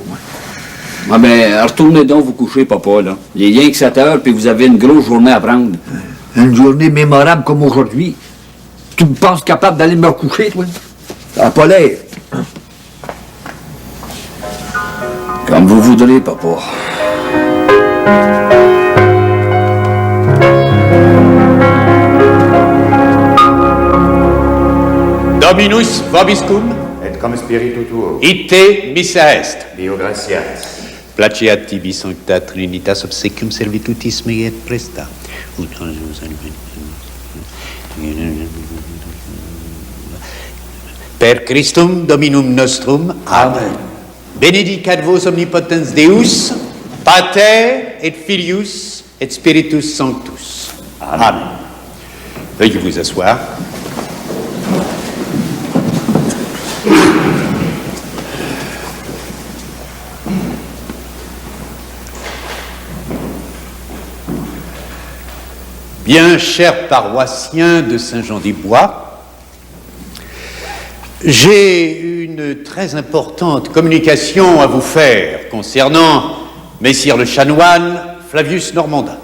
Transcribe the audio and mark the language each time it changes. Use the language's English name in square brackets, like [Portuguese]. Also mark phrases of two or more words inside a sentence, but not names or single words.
[French] Ah ben, retournez donc vous coucher, papa, là. Il est rien que 7 heures, puis vous avez une grosse journée à prendre. Une journée mémorable comme aujourd'hui. Tu me penses capable d'aller me coucher, toi? Ça n'a pas l'air. Comme vous voudrez, papa. [Latin] Dominus vobiscum, Et cum spiritu tuo. ite missa est. Dio gratias. Placeat tibi sancta trinitas obsequium servitutisme et presta. Per Christum Dominum nostrum. Amen. Benedicat vos omnipotens Deus, Pater et Filius et Spiritus Sanctus. [French] Amen. Veuillez vous asseoir. Bien chers paroissiens de Saint-Jean-des-Bois, j'ai une très importante communication à vous faire concernant Messire le chanoine Flavius Normandin.